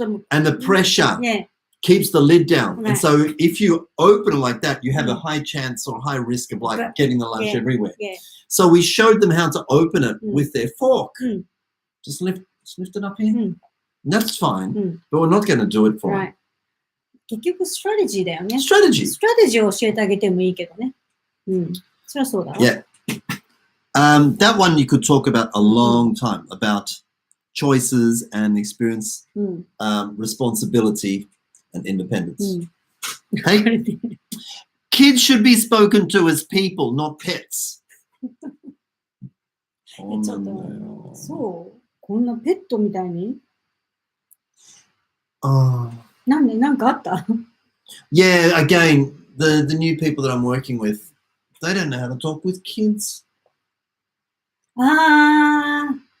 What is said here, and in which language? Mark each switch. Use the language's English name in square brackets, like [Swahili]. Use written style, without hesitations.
[English] And the pressure keeps the lid down. And so if you open it like that, you have a high chance or high risk of like getting the lunch everywhere. So we showed them how to open it with their fork. Just lift it up here. And that's fine. But we're not going to do it for them. [Japanese] 結局ストラテジーだよね。ストラテジー。ストラテジーを教えてあげてもいいけどね。そりゃそうだわ。 [English] Yeah. That one you could talk about a long time, about choices and experience, responsibility and independence. Hey, kids should be spoken to as people, not pets. [Japanese] ちょっと、そう。こんなペットみたいになんかあった [English] Yeah, again, the new people that I'm working with, they don't know how to talk with kids. Hello.